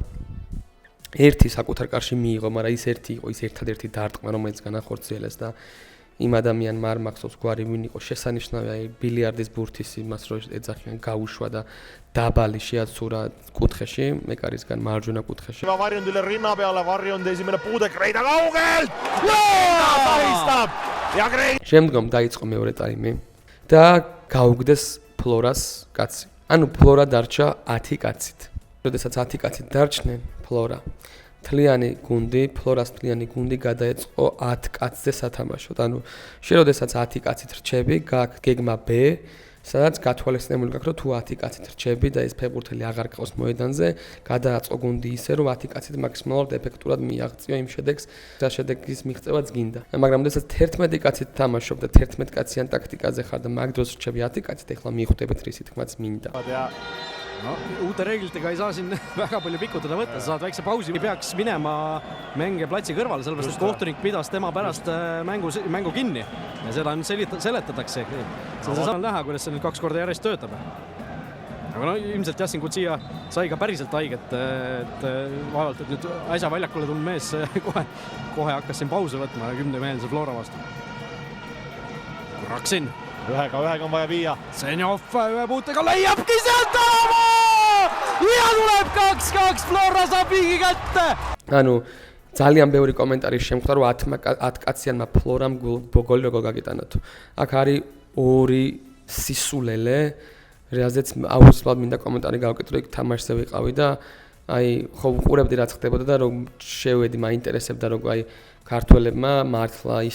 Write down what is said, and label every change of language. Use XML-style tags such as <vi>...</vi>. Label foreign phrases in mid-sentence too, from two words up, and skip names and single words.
<ka>ერთი საკუთარ კარში მიიღო, მაგრამ ის ერთი იყო, ის ერთადერთი დარტყმა, რომელიც განახორციელეს და იმ ადამიანმა არ მახსოვს გვარი ვინ იყო შესანიშნავი, აი ბილიარდის ბურთის იმას რო ეძახიან გაუშვა და დაბალი შეაცურა კუთხეში, მეკარისგან მარჯვენა კუთხეში.</ka> <et>Varjundile rinna peale, Varjund esimene puude Kreida kaugelt! Paistab! Ja Kreida!</et> <ka>შემდგომ დაიწყო მეორე ტაიმი და გაუგდეს ფლორას კაცი. ანუ ფლორა დარჩა 10 კაცით. როდესაც 10 კაცით დარჩნენ, ფლორა ფლორას თლიანი გუნდი გადაეწყო 10 კაცზე სათამაშოდ. ანუ შენ როდესაც 10 კაცით რჩები, გაქვს გეგმა B, სადაც გათვალისწინებული გაქვს, რომ თუ 10 კაცით რჩები და ეს ფეხბურთელი აღარ გყავს მოედანზე, გადააწყო გუნდი ისე, რომ 10 კაცით მაქსიმალურად ეფექტურად მიაღწიო იმ შედეგს, რა შედეგის მიღწევაც გინდა. მაგრამ როდესაც 11 კაცით თამაშობ და 11 კაციან ტაქტიკაზე ხარ და მაგ დროს რჩები 10 კაცით, ეხლა მიხვდებით რისი თქმაც მინდა.</ka> <et>No, uute reeglitega ei saa siin väga palju pikutada võtta, sa saad väikse pausi, peaks minema mängija platsi kõrvale, sellepärast et kohtunik pidas tema pärast mängu kinni ja seda nüüd seletatakse. See on seesama näha, kuidas see nüüd 2 korda järjest töötab. Aga no ilmselt Jassin Kutsia sai ka päriselt haiget, et vaevalt, et nüüd äsja väljakule tulnud mees kohe hakkas siin pause võtma 10-meelse Flora vastu. Raksin. Ühega on vaja viia. Senjov ühe puutega leiabki sealt oma! Ja tuleb 2-2, Flora saab viigi kätte!</et> <ka>Anu, ძალიან ბევრი კომენტარი შემხვდა, რომ 10 კაციანმა ფლორამ გოლი როგორ გაგიტანა თუ. აქ არის ორი სისულელე, რაზეც აუცილებლად მინდა კომენტარი გავკეთო, იქ თამაშზე ვიყავი და აი ხო ვყურებდი რაც ხდებოდა და რომ შევედი, მაინტერესებდა რომ აი ქართველებმა მართლა ის</ka>